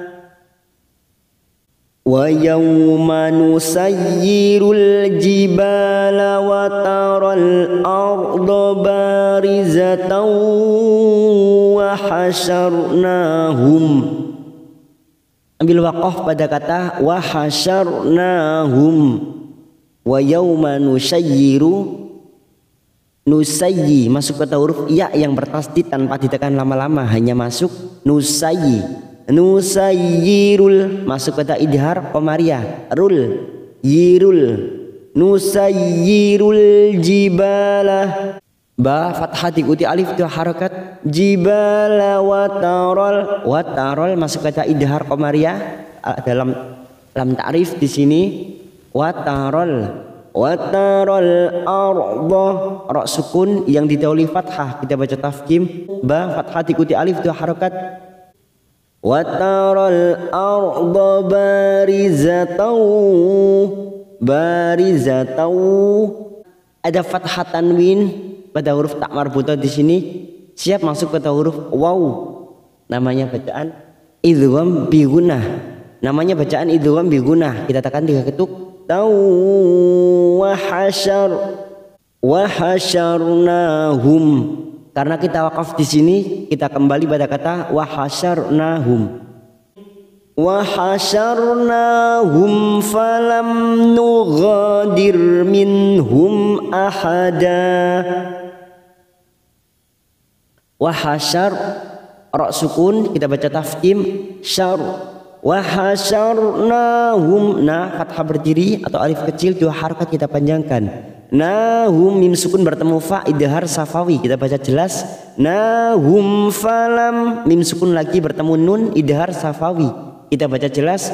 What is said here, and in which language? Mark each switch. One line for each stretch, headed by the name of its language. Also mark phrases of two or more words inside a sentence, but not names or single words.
Arabic: ويوم نسير الجبال وترى الأرض بارزة وحشرناهم.
Indonesian: Ambil waqaf pada kata
Arabic: وحشرناهم. ويوم نسير,
Indonesian: nusayyi masuk kata huruf ya yang bertasdid tanpa ditekan lama-lama, hanya masuk nusayyi. Nusayyirul masuk kata
Arabic: إظهار قمرية. ر ير. نسير الجبال,
Indonesian: ba fathah diikuti alif dua harakat.
Arabic: الجبال وترى
Indonesian: masuk kata
Arabic: إظهار قمرية
Indonesian: dalam
Arabic: لام تعريف
Indonesian: di sini.
Arabic: وترى الأرض,
Indonesian: ra sukun yang didahului fathah kita baca tafkim. Ba fathah diikuti alif dua harakat.
Arabic: وترى الأرض بارزة.
Indonesian: Ada fathah tanwin pada huruf tak marbutah di sini, siap masuk pada huruf waw. Namanya bacaan
Arabic: إدغام بغنة.
Indonesian: Namanya bacaan
Arabic: إدغام بغنة.
Indonesian: Kita tekan 3 ketuk.
Arabic: ة وحشرناهم.
Indonesian: Karena kita wakaf di sini, kita kembali pada kata
Arabic: وحشرناهم. وحشرناهم فلم نغادر منهم أحدا. وحشر
Indonesian: ra sukun kita baca tafkhim syar.
Arabic: وحشرناهم,
Indonesian: nah fathah berdiri atau alif kecil 2 harakat kita panjangkan. Nahum mim sukun bertemu fa
Arabic: إظهار شفوي
Indonesian: kita baca jelas.
Arabic: ناهم فلم
Indonesian: mim sukun lagi bertemu nun
Arabic: إظهار شفوي
Indonesian: kita baca jelas.